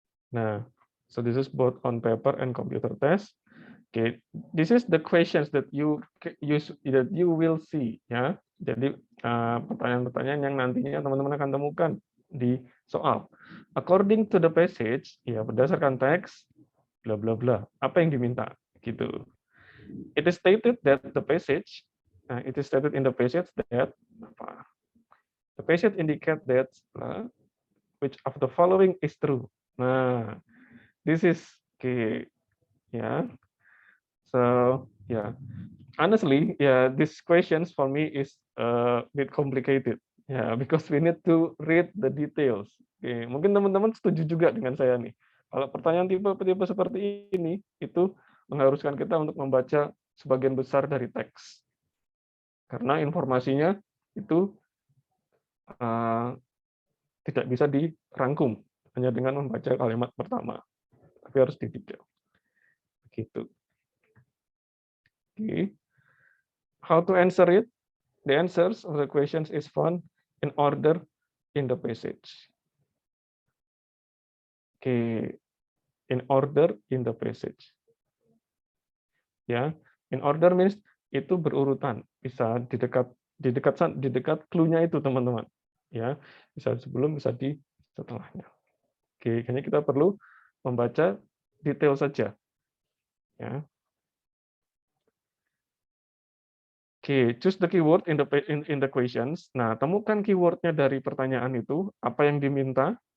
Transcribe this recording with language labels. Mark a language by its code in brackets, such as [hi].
[en] Nah, so this is both on paper and computer test. Okay, this is the questions that you will see, ya. [id] Jadi pertanyaan-pertanyaan yang nantinya teman-teman akan temukan di soal. [en] According to the passage, [id] ya berdasarkan teks, [en] bla bla bla. [id] Apa yang diminta, gitu. [en] It is stated that the passage, it is stated in the passage that apa? The passage indicate that which of the following is true. Nah, this is okay. Yeah. So yeah, honestly, yeah, these questions for me is a bit complicated. Yeah, because we need to read the details. [id] Oke, mungkin teman-teman setuju juga dengan saya nih. Kalau pertanyaan tipe-tipe seperti ini, itu mengharuskan kita untuk membaca sebagian besar dari teks. Karena informasinya itu tidak bisa dirangkum hanya dengan membaca kalimat pertama, tapi harus didetail. Begitu. [en] Oke. How to answer it? The answers of the questions is found in order in the passage. Okay, in order in the passage. [id] Ya, [en] in order means [id] itu berurutan, bisa di dekat clue-nya itu teman-teman. Ya, bisa sebelum, bisa di setelahnya. Oke, kayaknya kita perlu membaca detail saja. Ya. [en] Oke, choose the keyword in the questions. [id] Nah, temukan keywordnya dari pertanyaan itu, apa yang diminta.